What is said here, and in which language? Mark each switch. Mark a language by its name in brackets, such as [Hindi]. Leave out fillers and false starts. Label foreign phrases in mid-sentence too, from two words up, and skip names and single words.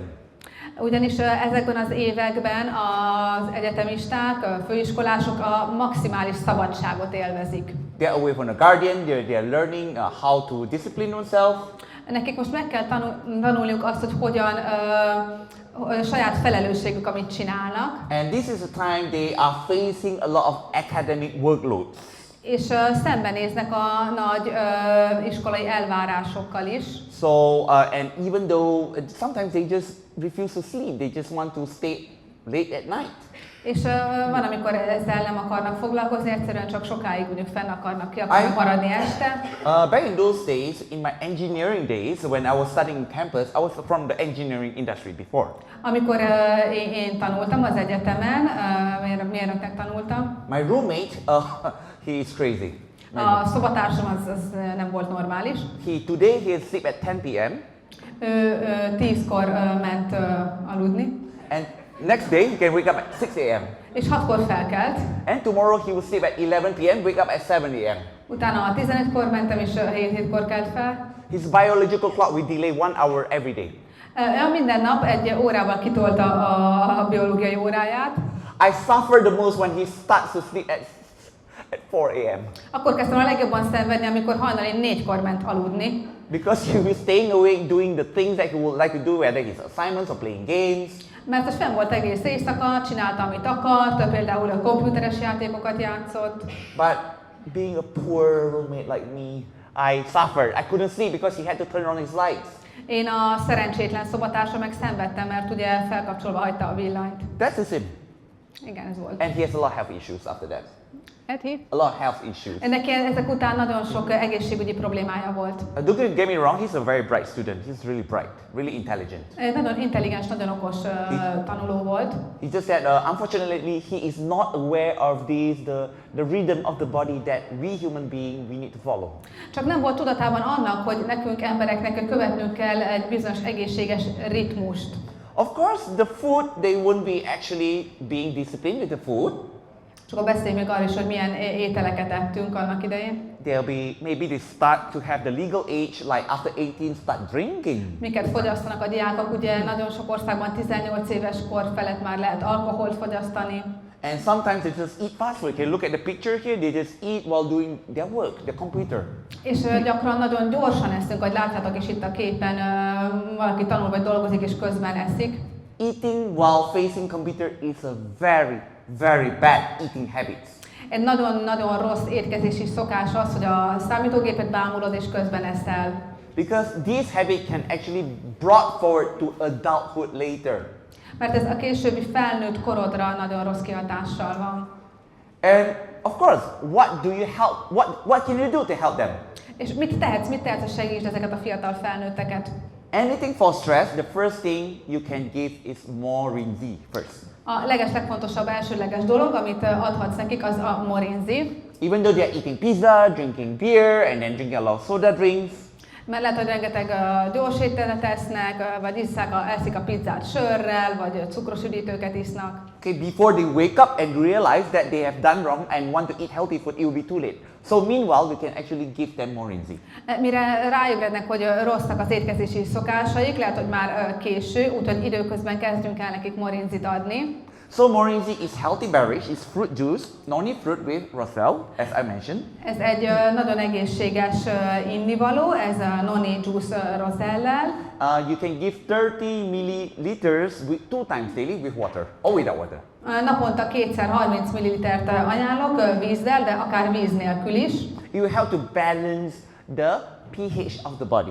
[Hungarian] Ugyanis ezekben az években az egyetemisták, a főiskolások a maximális szabadságot élvezik. [English] They're away from the guardian, they're learning how to discipline themselves. [Hungarian] Nekik most meg kell tanulniuk azt, hogy hogyan saját felelősségük, amit csinálnak. [English] And this is a time they are facing a lot of academic workloads. [Hungarian] És szembenéznek a nagy iskolai elvárásokkal is. [English] So, and even though sometimes they just refuse to sleep, they just want to stay late at night. [Hungarian] És van, amikor ezzel nem akarnak foglalkozni, egyszerűen csak sokáig mondjuk fenn akarnak, ki akarnak maradni este. [English] Back in those days, in my engineering days, when I was studying campus, I was from the engineering industry before. [Hungarian] Amikor én tanultam az egyetemen, mérnöknek tanultam. [English] My roommate, he is crazy. [Hungarian] A szobatársam az nem volt normális. [English] Today he sleep at 10 p.m. [Hungarian] Ő 10-kor ment aludni. [English] And next day he can wake up at 6 a.m. [Hungarian] És 6-kor felkelt. [English] And tomorrow he will sleep at 11 p.m. wake up at 7 a.m. [Hungarian] Utána 11-kor mentem, és 7-kor kelt fel. [English] His biological clock will delay 1 hour every day. [Hungarian] Minden nap egy órával kitolta a biológiai óráját. [English] I suffer the most when he starts to sleep at 4 a.m. [Hungarian] Akkor kezdtem a legjobban szenvedni, amikor hajnali 4-kor ment aludni. [English] Because he was staying awake doing the things that he would like to do, whether his assignments or playing games. [Hungarian] Mert most fenn volt egész éjszaka, csinálta, amit akart, például a komputeres játékokat játszott. [English] But being a poor roommate like me, I suffered. I couldn't sleep because he had to turn on his lights. [Hungarian] Én a szerencsétlen szobatársa meg szenvedtem, mert ugye felkapcsolva hagyta a villanyt. [English] That's the sin. [Hungarian] Igen, ez volt. [English] And he has a lot of health issues after that. Eti? A lot of health issues. [Hungarian] Neki ezek után nagyon sok egészségügyi problémája volt. [English] Don't get me wrong, he's a very bright student. He's really bright, really intelligent. [Hungarian] Nagyon intelligens, nagyon okos tanuló volt. [English] It's just that unfortunately he is not aware of the rhythm of the body that we human beings we need to follow. [Hungarian] Csak nem volt tudatában annak, hogy nekünk embereknek követnünk kell egy bizonyos egészséges ritmust. [English] Of course, the food, they won't be actually being disciplined with the food. [Hungarian] Csak beszéljünk még arról is, hogy milyen ételeket ettünk annak idején. [English] They'll be, maybe they start to have the legal age, like after 18 start drinking. [Hungarian] Miket fogyasztanak a diákok, ugye nagyon sok országban 18 éves kor felett már lehet alkoholt fogyasztani. [English] And sometimes they just eat fast food. You can look at the picture here, they just eat while doing their work, their computer. [Hungarian] És gyakran nagyon gyorsan eszünk, ahogy látjátok is itt a képen, valaki tanul vagy dolgozik és közben eszik. [English] Eating while facing computer is a very, very bad eating habit. [Hungarian] Egy nagyon-nagyon rossz étkezési szokás az, hogy a számítógépet bámulod és közben eszel. [English] Because this habit can actually brought forward to adulthood later. [Hungarian] Mert ez a későbbi felnőtt korodra nagyon rossz kihatással van. [English] And of course, what can you do to help them? [Hungarian] És mit tehetsz, hogy segítsd ezeket a fiatal felnőtteket? [English] Anything for stress, the first thing you can give is morinzi first. [Hungarian] A legfontosabb elsődleges dolog, amit adhatsz nekik, az a morinzi. [English] Even though they are eating pizza, drinking beer, and then drinking a lot of soda drinks. [Hungarian] Mert lehet, hogy rengeteg gyors ételt esznek, vagy eszik a pizzát sörrel, vagy cukros üdítőket isznak. [English] Okay, before they wake up and realize that they have done wrong and want to eat healthy food, it will be too late. So meanwhile, we can actually give them morinzi. [Hungarian] Mire ráébrednek, hogy rosszak az étkezési szokásaik, lehet, hogy már késő, úgyhogy időközben kezdjünk el nekik morinzit adni. [English] So morinzi is healthy beverage, it's fruit juice, noni fruit with roselle, as I mentioned. [Hungarian] Ez egy nagyon egészséges innivaló, ez a [English] noni juice [Hungarian] rosellel. [English] You can give 30 milliliters two times daily with water, or without water. [Hungarian] Naponta kétszer 30 millilitert ajánlok vízzel, de akár víz nélkül is. [English] It will help to balance the pH of the body.